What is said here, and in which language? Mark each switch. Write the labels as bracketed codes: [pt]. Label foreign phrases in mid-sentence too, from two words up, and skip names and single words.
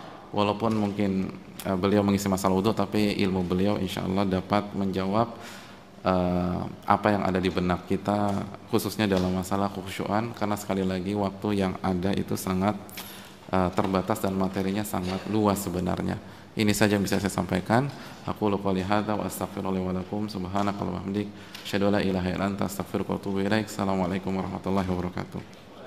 [id] Walaupun mungkin beliau mengisi masalah wudhu, tapi ilmu beliau [ar] إن شاء الله [id] dapat menjawab apa yang ada di benak kita, khususnya dalam masalah kekhusyuan, karena sekali lagi waktu yang ada itu sangat terbatas dan materinya sangat luas sebenarnya. Ini saja yang bisa saya sampaikan. [ar] أقول قولي هذا وأستغفر الله ولكم سبحانك اللهم وبحمدك أشهد أن لا إله إلا أنت أستغفرك وأتوب إليك. السلام عليكم ورحمة الله وبركاته.